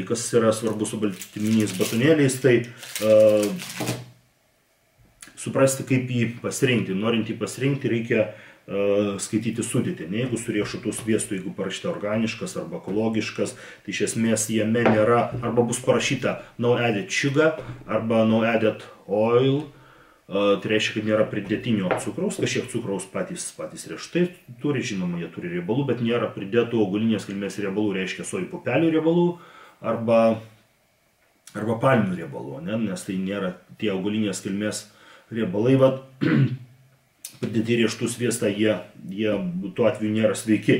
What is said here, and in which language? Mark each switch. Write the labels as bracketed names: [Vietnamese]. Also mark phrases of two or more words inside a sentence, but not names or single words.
[Lithuanian] Kas yra svarbu su baltyminiais batonėliais, tai suprasti, kaip jį pasirinkti. Norint jį pasirinkti, reikia skaityti sudėtį. Jeigu su riešutų sviestu, jeigu parašyta organiškas arba ekologiškas, tai iš esmės jame nėra, arba bus parašyta [English] no added sugar [Lithuanian] arba [English] no added oil. [Lithuanian] Tai reiškia, kad nėra pridėtinio cukraus, kažkiek cukraus patys riešutai turi, žinoma, jie turi riebalų, bet nėra pridėtų augalinės kilmės riebalų, reiškia sojų pupelių riebalų arba palmių riebalų, nes tai nėra tie augalinės kilmės riebalai, pridėti riešutų sviestą, jie tuo atveju nėra sveiki.